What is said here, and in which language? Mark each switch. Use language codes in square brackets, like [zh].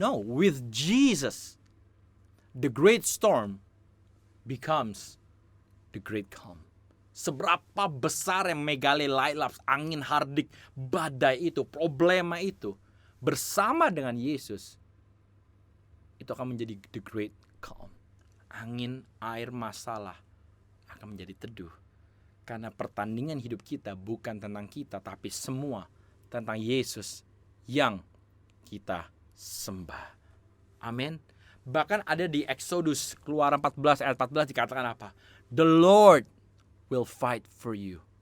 [en] No, with Jesus, the great storm becomes the great calm. [id] Seberapa besar yang megalelailaps, angin hardik, badai itu, problema itu, bersama dengan Yesus, itu akan menjadi [en] the great calm. [id] Angin, air, masalah akan menjadi teduh. Karena pertandingan hidup kita bukan tentang kita, tapi semua tentang Yesus yang kita sembah. Amin. Bahkan ada di Exodus, Keluaran 14 ayat 14 dikatakan apa? [en] The Lord will fight for you.